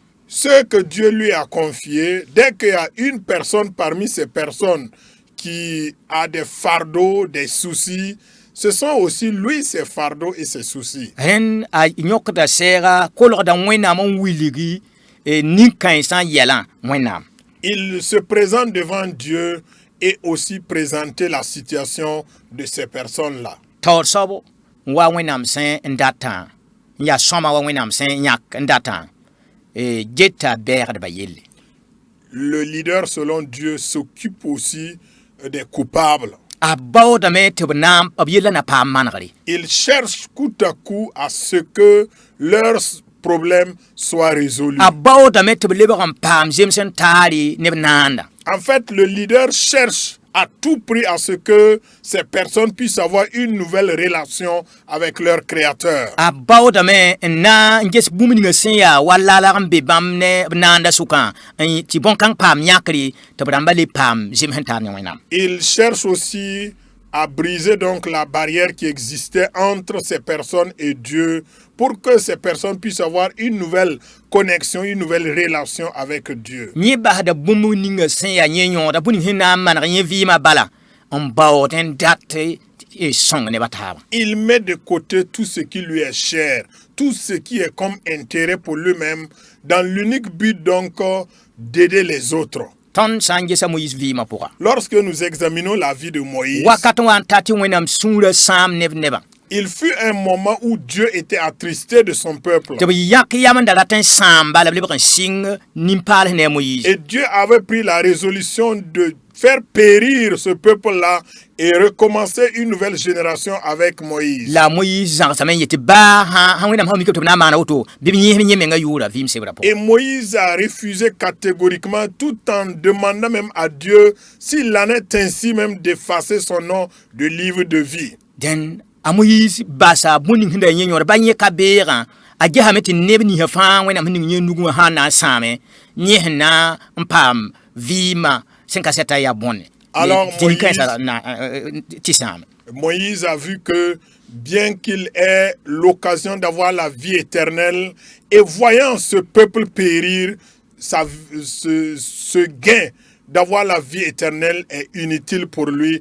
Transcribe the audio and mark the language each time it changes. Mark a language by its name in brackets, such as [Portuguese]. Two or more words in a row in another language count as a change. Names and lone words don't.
[French] ce que Dieu lui a confié, dès qu'il y a une personne parmi ces personnes qui a des fardeaux, des soucis, ce sont aussi lui ses fardeaux et ses soucis. [Mossi] Hen a nyokda sera kolgda wẽnnaam n wilgi nin-kãensã yɛlã wẽnnaam. [French] Il se présente devant Dieu et aussi présenter la situation de ces personnes-là. [Mossi] Taoor soab wa wẽnnaam sẽn n datã n yaa sõma wa wẽnnaam sẽn yãk n datã geta bɛɛgdba yelle. [French] Le leader, selon Dieu, s'occupe aussi des coupables. [Mossi] A baoodame tɩ b naam b yella na paam manegre. [French] Il cherche coup à coup à ce que leurs problèmes soient résolus. [Mossi] A baoodame tɩ b lebg n paam zems n taare ne b naanda. [French] En fait, le leader cherche à tout prix à ce que ces personnes puissent avoir une nouvelle relation avec leur créateur. [Mossi] A baoodame n na n ges bũmb ninga sẽn yaa wa lalg n be bãmb ne b naanda sʋkã tɩ bõn-kãng paam yãkre tɩ b rãmba le paam zems n taar ne wẽnnaam. [French] Il cherche aussi à briser donc la barrière qui existait entre ces personnes et Dieu pour que ces personnes puissent avoir une nouvelle connexion, une nouvelle relation avec Dieu. [Mossi] Yẽ basda bũmb ninga sẽn yaa yẽ yõoda bũ ning sẽn na n maneg yẽ vɩɩmã bala n baood n dat sõng nebã taaba. [French] Il met de côté tout ce qui lui est cher, tout ce qui est comme intérêt pour lui-même, dans l'unique but donc d'aider les autres. [Mossi] Tõnd sã n gesa Moïse vɩɩmã pʋga. [French] Lorsque nous examinons la vie de Moïse, [Mossi] wakat n wa n ta tɩ wẽnnaam sũurã sãam nebã. [French] il fut un moment où Dieu était attristé de son peuple. [Mossi] tɩ b yãk yam n da rat n sãam bala b lebg n sɩng nin-paals ne a Moïse. [French] Et Dieu avait pris la résolution de faire périr ce peuple-là et recommencer une nouvelle génération avec Moïse. [Mossi] La Moïse zãgsame n yetɩ baa sã wẽnnaam sã mikame tɩ b na n maana woto bɩ b yẽsd yẽ menga yʋʋra vɩɩm sebrã pʋgẽ. [French] Et Moïse a refusé catégoriquement tout en demandant même à Dieu s'il en est ainsi même d'effacer son nom du livre de vie. [Mossi] Dẽn a Moïse basa bũ ning sẽn da yẽ yõor ba yẽ ka beegã a gesame tɩ neb ninsã fãa wẽnnaam sẽn ning yẽ nugẽ sã n na n sãame yẽ sẽn na n paam vɩɩmã sẽn ka sɛta yaa bõne. [French] Alors Moïse a vu que bien qu'il ait l'occasion d'avoir la vie éternelle et voyant ce peuple périr, ce gain d'avoir la vie éternelle est inutile pour lui.